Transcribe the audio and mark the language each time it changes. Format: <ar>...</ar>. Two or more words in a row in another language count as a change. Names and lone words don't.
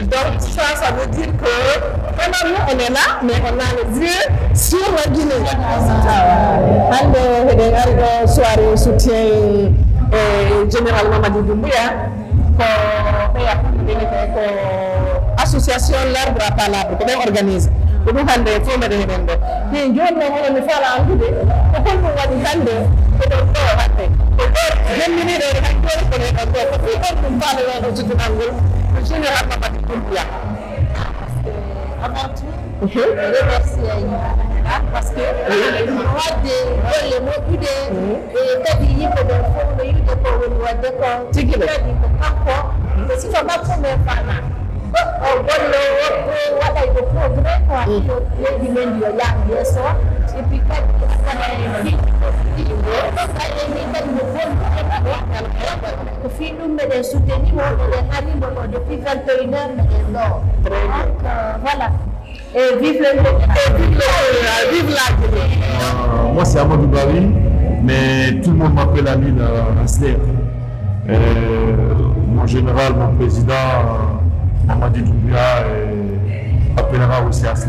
<fr>Donc ça veut dire que vraiment nous on est là mais on a les yeux sur la Guinée. Aldo soirée soutien général Mamadi Doumbouya association l'arbre à palabre qu'on organise.</fr> <ff>Ko ɗum hannde femere heɗen ɗo min joni noon oɗon mi faala andude ko holɗum waɗi hannde oɗon ɗo hannde ko jemminiɗo han joni kono ɗon ɗo ko fi holɗum faalaɗon ɗo sudunal ngol ko général Mamadi Doumbouya.</ff> <fr>Avant tout, je remercie parce que</fr> <ff>wadde golle moƴƴude e kadi yimɓe ɓe fof no yiɗde ko woni wadde ko tigi kadi ko kanko siko makko ɓe fama o golle waɗay ko progré ko waɗi leydi men ndi yo yaha yeeso</ff> <fr>et puis</fr> <ff>kadi akana fiɗɗo kadi ni kadi no bonduɗe ko fi ɗum meɗen souteni mo meɗen arino ɗo</ff> <fr>depuis 21 heures</fr> <ff>meɗen ɗo</ff> <fr>donc voilà. Et vive le vive la Guinée. Moi c'est Amadou Bari, mais tout le monde m'appelle Amine Asler. Mon général, mon président Mamadi Doumbouya m'appellera aussi Asler.</fr>